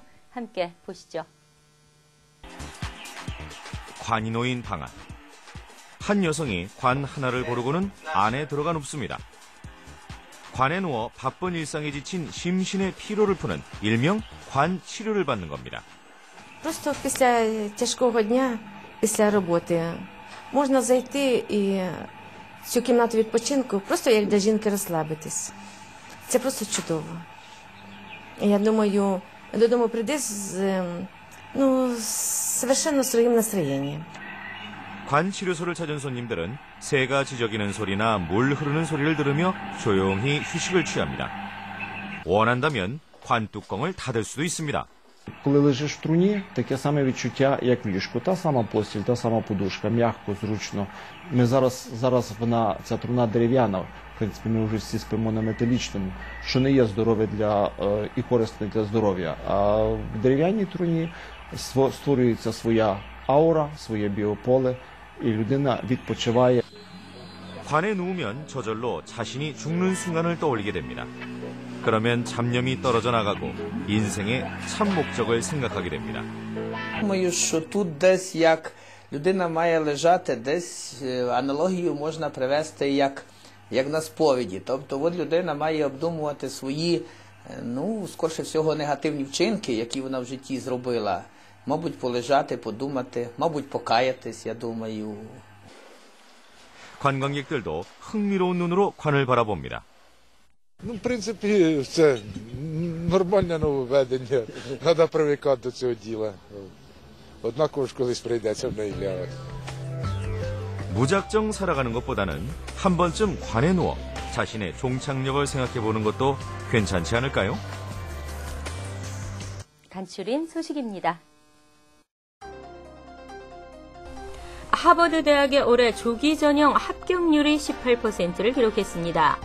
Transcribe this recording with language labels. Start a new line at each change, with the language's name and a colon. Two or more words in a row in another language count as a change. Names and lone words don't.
Korean: 함께 보시죠. 관이 놓인 방 안. 한 여성이 관 하나를 고르고는 안에 들어가 눕습니다. 관에 누워 바쁜 일상에 지친 심신의 피로를 푸는 일명 관 치료를 받는 겁니다.
Ukrainian: Просто після тяжкого дня, після роботи, можна зайти і в цю кімнату відпочинку, просто як для жінки розслабитись. Це просто чудово. Я думаю, додому прийди з совершенно своїм настроєнням.
Korean: 관 치료소를 찾은 손님들은 새가 지저귀는 소리나 물 흐르는 소리를 들으며 조용히 휴식을 취합니다. 원한다면 관 뚜껑을 닫을 수도 있습니다.
Ukrainian: Коли лежиш в труні, таке саме відчуття, як в ліжку. Та сама постіль, та сама подушка, м'яко, зручно. Ми зараз ця труна дерев'яна. В принципі, ми вже всі спимо на металічному, що не є здорове і корисне для здоров'я. А в дерев'яній труні створюється своя аура, своє біополе, і людина відпочиває.
Korean: 관에 누우면 저절로 자신이 죽는 순간을 떠올리게 됩니다. 그러면 잡념이 떨어져 나가고 인생의 참 목적을 생각하게 됩니다.
Ukrainian: Думаю, що тут десь як людина має лежати, десь аналогію можна привести як на сповіді. Тобто от людина має обдумувати свої, скорше всього, негативні вчинки, які вона в житті зробила. Мабуть, полежати, подумати, мабуть, покаятись, я думаю.
Korean: 관광객들도 흥미로운 눈으로 관을 바라봅니다.
Ukrainian: В принципі, це нормальне нововведення. Треба привикати до цього діла. Однаково ж колись прийдеться в неї лягати.
Korean: 무작정 살아가는 것보다는 한 번쯤 관에 누워 자신의 종착역을 생각해보는 것도 괜찮지 않을까요? 간추린 소식입니다. 하버드 대학의 올해 조기 전형 합격률이 18%를 기록했습니다.